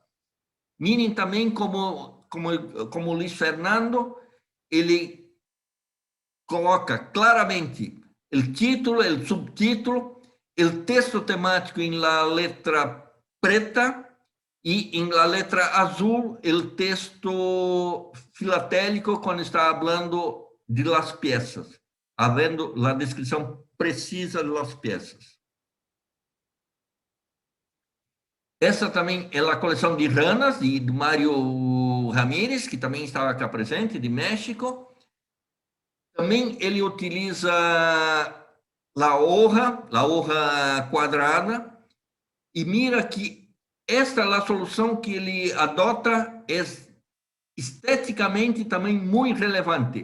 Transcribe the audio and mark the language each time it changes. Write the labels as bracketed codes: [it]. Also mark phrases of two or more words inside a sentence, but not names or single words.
[pt] Mirem também como o Luiz Fernando, ele coloca claramente o título, o subtítulo, o texto temático em [es] la letra [pt] preta e em [es] la letra [pt] azul o texto filatélico quando está falando de [es] las piezas, [pt] havendo a descrição precisa de [es] las piezas. [pt] Essa também é a coleção de ranas de Mário Ramírez, que também estava aqui presente, de México. Também ele utiliza a hoja quadrada, e mira que esta é a solução que ele adota, é esteticamente também muito relevante.